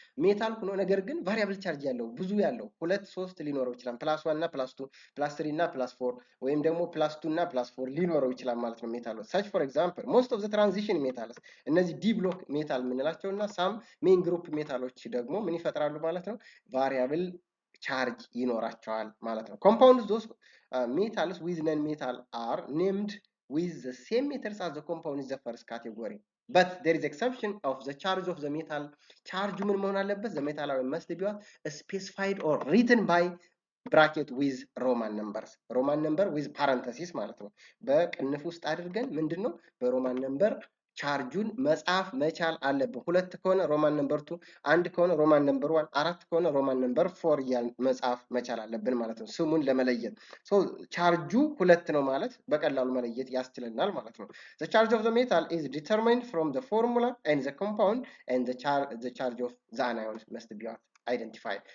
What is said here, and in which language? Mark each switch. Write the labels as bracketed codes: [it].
[am] ሜታል ሆኖ ነገር ግን ቫሪያብል ቻርጅ ያለው ብዙ ያለው 2 3 ሊኖረው ይችላል። +1 እና +2 +3 እና +4 ወይም ደግሞ +2 እና +4 ሊኖረው ይችላል ማለት ነው ሜታል። [en] ሰች ፎር ኤግዛምፕል ሞስት ኦፍ ዘ ትራንዚሽን ሜታልስ፣ [am] እነዚህ ዲ ብሎክ ሜታል የምንላቸው እና ሳም ሜን ግሩፕ ሜታሎች ደግሞ ምን ይፈጥራሉ ማለት ነው? ቫሪያብል ቻርጅ ይኖራቸዋል ማለት ነው። [en] ኮምፓውንድስ ዶስ ሜታልስ ዊዝ ነን ሜታል አር ኔምድ with the same metals as the compound is the first category, but there is exception of the charge of the metal. charge [am] ምን መሆን አለበት? [en] the metal must be specified or written by bracket with roman number with parenthesis [am] ማለት ነው። በቅንፍ ውስጥ አድርገን ምንድነው በሮማን ነምበር ቻርጁን መጻፍ መቻል አለብን። 2 ከሆነ ሮማን ነምበር 2፣ 1 ከሆነ ሮማን ነምበር 1፣ 4 ከሆነ ሮማን ነምበር 4 እያልን መጻፍ መቻል አለብን ማለት ነው፣ ስሙን ለመለየት። ሶ ቻርጁ 2 ነው ማለት በቀላሉ መለየት ያስችለናል ማለት ነው። [en] the charge of the metal is determined from the formula and the compound and the charge of the anions must be identified.